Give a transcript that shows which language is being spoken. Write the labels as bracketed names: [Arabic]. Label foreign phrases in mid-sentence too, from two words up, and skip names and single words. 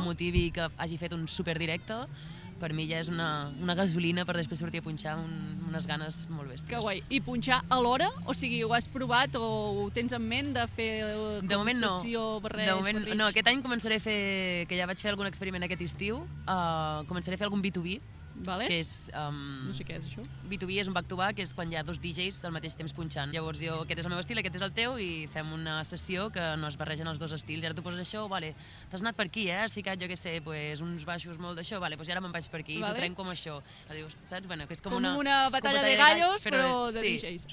[Catalan] motivi i que hagi fet un superdirecte, per mi ja és una gasolina per després sortir a punxar amb unes ganes molt bèsties. Que guai. I punxar a l'hora? O sigui, ho has provat o ho tens en ment de fer De moment no. sessió, barreig, De moment, barrig? no, aquest any començaré a fer, que ja vaig fer algun experiment aquest estiu, començaré a fer algun B2B, Vale? que és... No sé què és això. B2B és un back-to-back, que és quan hi ha dos DJs al mateix temps punxant. Llavors aquest és el meu estil, aquest és el teu, i fem una sessió que no es barregen els dos estils. Ara tu poses això, vale, t'has anat per aquí, has ficat, jo què sé, pues, uns baixos molt d'això, vale, pues ara me'n vaig per aquí, Vale. t'ho trenco amb això. Dius, saps? Bueno, que és Com una batalla de gallos, però de DJs.